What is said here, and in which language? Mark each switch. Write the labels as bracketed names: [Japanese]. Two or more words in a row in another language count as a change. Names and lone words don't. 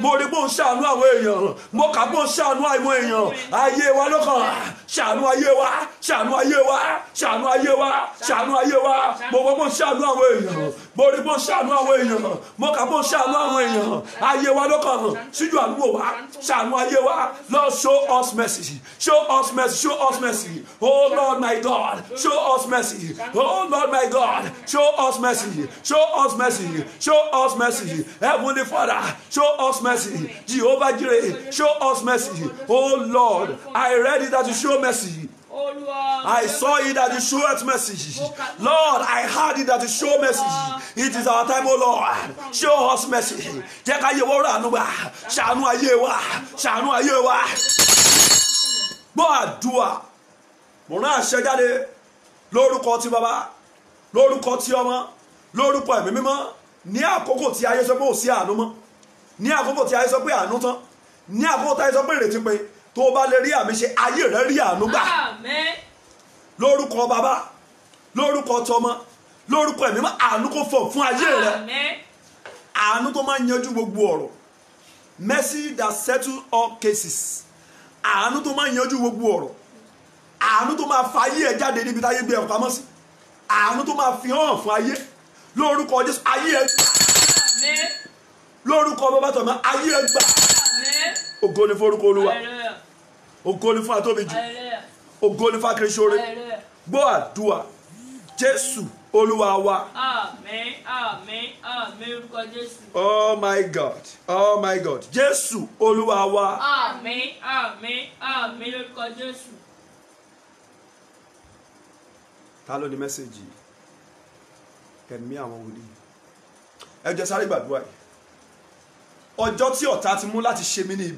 [Yoruba] Mo rí bó ń ṣàánú àwọn èèyàn. Mo kà bó ń ṣàánú àwọn èèyàn. Ayé wa lọ́kàn. Ṣàánú ayé wa, ṣàánú ayé wa, ṣàánú ayé wa, ṣàánú ayé wa. Mo gbọ́ bó ń ṣàánú àwọn èèyàn. Mo rí bó ń ṣàánú àwọn èèyàn. Mo kà bó ń ṣàánú àwọn èèyàn. Ayé wa lọ́kàn. Síjú àdúgbò wa, ṣàánú ayé wa. [English] Lord, show us mercy. Show us mercy. Show us mercy. Oh Lord my God, show us mercy. Oh Lord my God, show us mercy. Show us mercy. Show us mercy. Heavenly Father, show us mercy. Jehovah Jireh, show us mercy. Oh Lord, I read it that you show mercy. I saw it that you showed mercy. Lord, I heard it that you show mercy. It is our time, oh Lord. Show us mercy. [Yoruba] Jẹ́ ká yé wa ràánú gbà. Ṣàánú ayé wa. Ṣàánú ayé wa. Gbọ́ àdúrà. Mo rán àṣẹ jáde lórúkọ ti Bàbá, lórúkọ ti Ọmọ, lórúkọ Ẹ̀mí Mímọ́. Ní àkókò tí ayé sọ pé ò sí àánú mọ́. Ní àkókò tí ayé sọ pé àánú tán. ní àkókò táyé sọ pé ìrètí pé tó o bá lè rí àmì ṣe ayé rẹ rí àánú gbà Amen. lórúkọ bàbá lórúkọ tọmọ lórúkọ ẹ̀mí mọ́ àánú kò fọ̀ fún ayé rẹ Amen. àánú tó máa ń yanjú gbogbo ọ̀rọ̀ [English] mercy that settle all cases [Yoruba] àánú tó máa ń yanjú gbogbo ọ̀rọ̀ àánú tó máa fa ayé ẹ jáde níbi táyé gbé ẹ pamọ́ sí àánú tó máa fi hàn fún ayé lórúkọ Jésù ayé ẹ gbà Amen. lórúkọ bàbá tọmọ ayé ẹ gbà Amen. ògo ni fún orúkọ Olúwa Hallelujah. ògo ni fún atóbijì Hallelujah. ògo ni fún akérésìore Hallelujah. gbọ́ àdúrà Jésù Olúwa wa. Amen. Amen. Amen. Orúkọ Jésù. [English] Oh my God, oh my God, [Yoruba] Jésù Olúwa wa. Amen. Amen. Amen. Orúkọ Jésù. Ta ló ní mẹ́sẹ̀gì ẹ̀mí àwọn wòlíì? Ẹ jẹ́ sáré gbàdúrà yìí. Ọjọ́ tí ọ̀tá ti mú láti ṣe mí ní ibi.